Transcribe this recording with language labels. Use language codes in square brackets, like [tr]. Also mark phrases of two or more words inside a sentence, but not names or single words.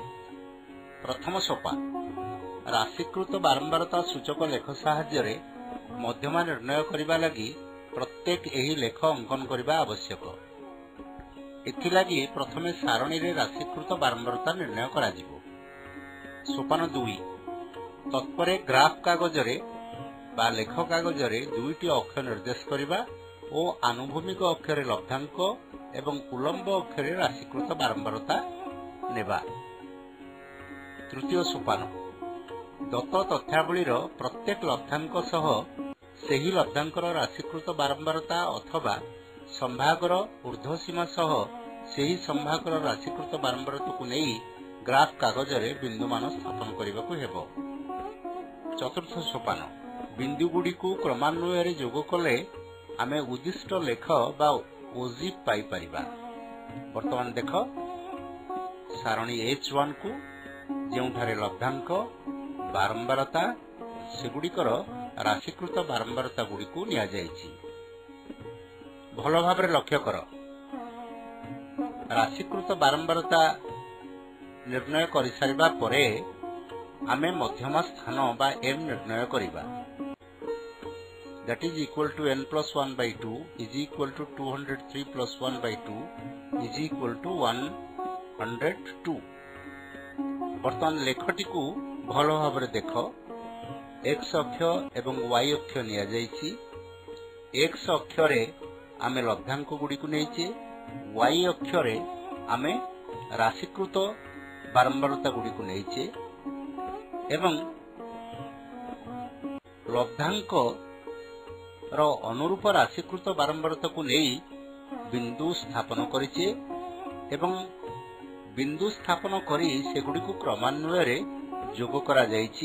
[or] ପ୍ରଥମ ସୋପାନ ରାଶିକୃତ ବାରମ୍ବାରତା ସୂଚକ ଲେଖ ସାହାଯ୍ୟ ମଧ୍ୟମା ନିର୍ଣ୍ଣୟ କରବା ଲଗି ପ୍ରତ୍ୟେକ ଏହି ଲେଖ ଅଙ୍କନ କରବା ଆବଶ୍ୟକ। ଏଥିଲାଗି ପ୍ରଥମେ ସାରଣୀରେ ରାଶିକୃତ ବାରମ୍ବାରତା ନିର୍ଣ୍ଣୟ କରା ଯିବ। ସୋପାନ 2 ତତ୍ପରେ ଗ୍ରାଫ କାଗଜରେ ବା ଲେଖ କାଗଜରେ ଦୁଇଟି ଅକ୍ଷର ନିର୍ଦ୍ଦେଶ କରିବା ଓ ଆନୁଭୂମିକ ଅକ୍ଷରେ ଲବ୍ଧାଙ୍କ ଏବଂ ଉଲମ୍ବ ଅକ୍ଷରେ ରାଶିକୃତ ବାରମ୍ବାରତା ନେବା। ତୃତୀୟ ସୋପାନ ଦତ୍ତ ତଥ୍ୟାବଳୀର ପ୍ରତ୍ୟେକ ଲବ୍ଧାଙ୍କ ସହ ସେହି ଲବ୍ଧାଙ୍କର ରାଶିକୃତ ବାରମ୍ବାରତା ଅଥବା ସଂଭାଗର ଊର୍ଦ୍ଧ୍ୱସୀମା ସହ ସେହି ସଂଭାଗର ରାଶିକୃତ ବାରମ୍ବାରତାକୁ ନେଇ ଗ୍ରାଫ କାଗଜରେ ବିନ୍ଦୁମାନ ସ୍ଥାପନ କରିବାକୁ ହେବ। ଚତୁର୍ଥ ସୋପାନ ବିନ୍ଦୁଗୁଡ଼ିକୁ କ୍ରମାନ୍ୱୟ ଯୋଗ କଲେ ଆମେ ଉଦ୍ଦିଷ୍ଟ ଲେଖ ବା ଓଜି ପାଇ ପାରିବା। ବର୍ତ୍ତମାନ ଦେଖ ସାରଣୀ H1କୁ ଯେଉଁଠାରେ ଲବ୍ଧାଙ୍କ ବାରମ୍ବାରତା ସେଗୁଡ଼ିକର ରାଶିକୃତ ବାରମ୍ବାରତା ଗୁଡ଼ିକୁ ନିଆଯାଇଛି। ଭଲ ଭାବ ଲକ୍ଷ୍ୟ କର ରାଶିକୃତ ବାରମ୍ବାରତା ନିର୍ଣ୍ଣୟ କର ସାରିବା ପରେ ଆମେ ମଧ୍ୟମା ସ୍ଥାନ ବା m ନିର୍ଣ୍ଣୟ କରିବା। [en] That is equal to n plus 1 by 2 is equal to 203 plus 1 by 2 is equal to 102। [or] ବର୍ତ୍ତମାନ ଲେଖଟିକୁ ଭଲ ଭାବ ଦେଖ x ଅକ୍ଷ ଏବଂ y ଅକ୍ଷ ନିଆଯାଇଛି। x ଅକ୍ଷରେ ଆମେ ଲବ୍ଧାଙ୍କ ଗୁଡ଼ିକୁ ନେଇଛେ, y ଅକ୍ଷରେ ଆମେ ରାଶିକୃତ ବାରମ୍ବାରତା ଗୁଡ଼ିକୁ ନେଇଛେ ଏବଂ ଲବ୍ଧାଙ୍କର ଅନୁରୂପ ରାଶିକୃତ ବାରମ୍ବାରତାକୁ ନେଇ ବିନ୍ଦୁ ସ୍ଥାପନ କରିଛେ ଏବଂ ବିନ୍ଦୁ ସ୍ଥାପନ କରି ସେଗୁଡ଼ିକୁ କ୍ରମାନ୍ୱୟରେ ଯୋଗ କରାଯାଇଛି।